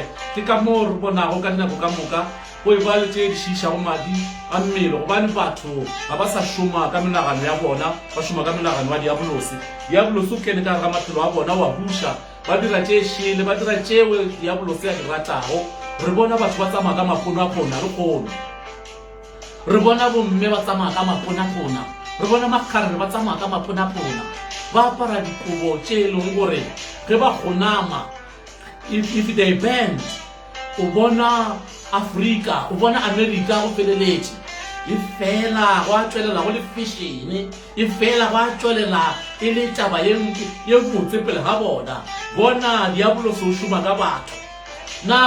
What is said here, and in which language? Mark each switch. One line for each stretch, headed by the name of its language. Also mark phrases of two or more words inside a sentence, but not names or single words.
Northern Sotho: Ke ka moo re bonago ka dinako ka moka go e ba le tše di šišago madi a mmele gobane batho ga ba sa šoma ka menagano ya bona ba šoma ka menagano wa diabolosi o kene ka gare ga maphelo a bona wa buša ba dira tše šele ba dira tšeo diabolosi a di ratago. Re bona batho ba tsamaya ka maponapona re kgono re bona bomme ba tsamaya ka maponapona re bona makgarre ba tsamaya ka maponapona ba apara dikobo tše e leng gore ge ba kgonama
English: if they bend
Northern Sotho: o bona Afrika o bona America go feleletše e fela go a tswelela go le fashion e fela go a tswelela e le taba ye botse pele ga bona diabolosi o šoma ka batho na